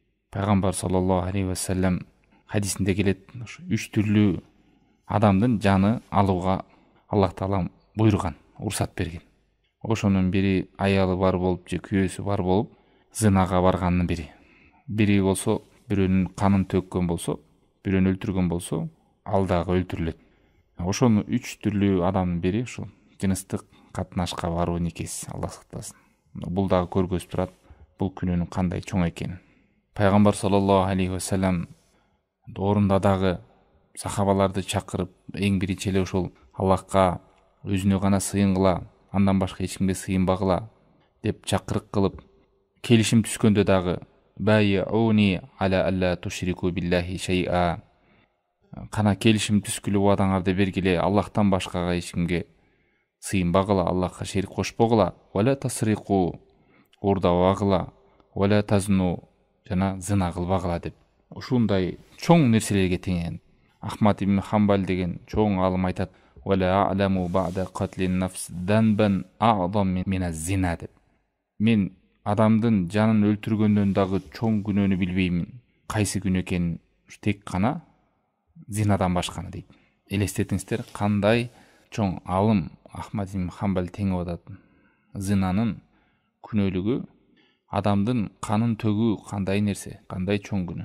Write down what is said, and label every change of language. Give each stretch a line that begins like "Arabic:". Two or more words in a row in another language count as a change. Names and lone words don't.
Kyrgyz: Пайгамбар
Arabic: صلى الله عليه وسلم
Kyrgyz: хадисинде келет, үч түрлүү адамдын жаны алууга Аллах Таала буйруган, уруксат берген. Ошонун бири аялы бар болуп же күйөөсү бар болуп зынага барганын бири. Бири болсо бирөөнүн канын төккөн болсо, бирөөнү өлтүргөн болсо, ал дагы өлтүрүлөт. Ошону үч түрлүү адамдын бири ушул жыныстык катнашка баруу никеси, Аллах сактасын. Бул дагы көргөзүп турат бул күнөөнүн кандай чоң экенин. Пайгамбар
Arabic: صلى الله عليه وسلم
Kyrgyz: орунда дагы сахабаларды чакырып, эң биринчи эле ушул Аллахка өзүнө гана сыйынгыла, андан башка эч кимге сыйынбагыла деп чакырык кылып, келишим түскөндө дагы
Arabic: بايعوني على ألا تشركوا بالله شيئا.
Kyrgyz: Кана келишим түскүлө убадаңарды бергиле, Аллахтан башкага эч кимге сыйынбагыла, Аллахка шерик кошпогула,
Arabic: ولا تسرقوا,
Kyrgyz: уурдабагыла,
Arabic: ولا تزنوا,
Kyrgyz: жана зына кылбагыла деп. Ушундай чоң нерселерге теңеген. Ахмад ибн Хамбал деген чоң алым айтат:
Arabic: "ولا أعلم بعد قتل النفس ذنبا أعظم من الزنا" деп.
Kyrgyz: Мен адамдын жанын өлтүргөндөн дагы чоң күнөөнү билбеймин. Кайсы күнөө экенин тек гана зинадан башканы дейт. Элестетиңиздер, кандай чоң алым Ахмад ибн Хамбал теңип атат. Зинанын күнөөлүгү, адамдын канын төгүү кандай нерсе, кандай чоң күнөө.